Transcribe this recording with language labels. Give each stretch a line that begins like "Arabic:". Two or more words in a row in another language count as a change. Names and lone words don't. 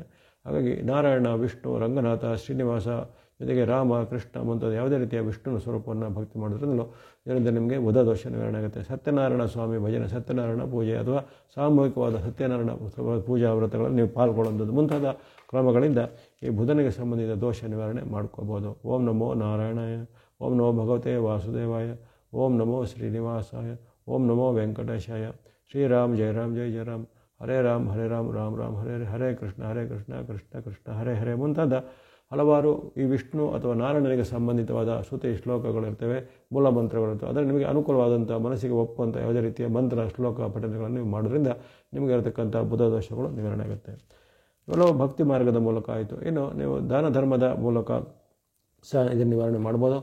Kannada: ಹಾಗಾಗಿ ನಾರಾಯಣ, ವಿಷ್ಣು, ರಂಗನಾಥ, ಶ್ರೀನಿವಾಸ, ಜೊತೆಗೆ ರಾಮ, ಕೃಷ್ಣ ಮುಂತಾದ ಯಾವುದೇ ರೀತಿಯ ವಿಷ್ಣುನ ಸ್ವರೂಪವನ್ನು ಭಕ್ತಿ ಮಾಡೋದ್ರಿಂದಲೂ ಇದರಿಂದ ನಿಮಗೆ ಬುಧ ದೋಷ ನಿವಾರಣೆ ಆಗುತ್ತೆ. ಸತ್ಯನಾರಾಯಣ ಸ್ವಾಮಿ ಭಜನೆ, ಸತ್ಯನಾರಾಯಣ ಪೂಜೆ ಅಥವಾ ಸಾಮೂಹಿಕವಾದ ಸತ್ಯನಾರಾಯಣ ಪೂಜಾ ವ್ರತಗಳನ್ನು ನೀವು ಪಾಲ್ಗೊಳ್ಳುವಂಥದ್ದು ಮುಂತಾದ ಕ್ರಮಗಳಿಂದ ಈ ಬುಧನಿಗೆ ಸಂಬಂಧಿತ ದೋಷ ನಿವಾರಣೆ ಮಾಡ್ಕೋಬೋದು.
Sanskrit: ಓಂ ನಮೋ ನಾರಾಯಣಾಯ, ಓಂ ನಮೋ ಭಗವತೆ ವಾಸುದೇವಾಯ, ಓಂ ನಮೋ ಶ್ರೀನಿವಾಸಾಯ, ಓಂ ನಮೋ ವೆಂಕಟೇಶಾಯ. ಶ್ರೀರಾಮ್ ಜಯ ರಾಮ್ ಜಯ ಜಯ ರಾಮ್, ಹರೇ ರಾಮ್ ಹರೇ ರಾಮ್ ರಾಮ್ ರಾಮ್ ಹರೇ ಹರೇ, ಹರೇ ಕೃಷ್ಣ ಕೃಷ್ಣ ಕೃಷ್ಣ ಹರೇ ಹರೇ
Kannada: ಮುಂತಾದ ಹಲವಾರು ಈ ವಿಷ್ಣು ಅಥವಾ ನಾರಾಯಣನಿಗೆ ಸಂಬಂಧಿತವಾದ ಸ್ತುತಿ ಶ್ಲೋಕಗಳಿರ್ತವೆ, ಮೂಲ ಮಂತ್ರಗಳಿರ್ತವೆ. ಅದರಲ್ಲಿ ನಿಮಗೆ ಅನುಕೂಲವಾದಂಥ ಮನಸ್ಸಿಗೆ ಒಪ್ಪುವಂಥ ಯಾವುದೇ ರೀತಿಯ ಮಂತ್ರ ಶ್ಲೋಕ ಪಠನೆಗಳನ್ನು ನೀವು ಮಾಡೋದ್ರಿಂದ ನಿಮಗೆ ಇರತಕ್ಕಂಥ ಬುಧ ದೋಷಗಳು ನಿವಾರಣೆ ಆಗುತ್ತೆ. ಇವೆಲ್ಲವೂ ಭಕ್ತಿ ಮಾರ್ಗದ ಮೂಲಕ ಆಯಿತು. ಇನ್ನು ನೀವು ದಾನ ಧರ್ಮದ ಮೂಲಕ ಸಹ ಇದನ್ನು ನಿವಾರಣೆ ಮಾಡ್ಬೋದು.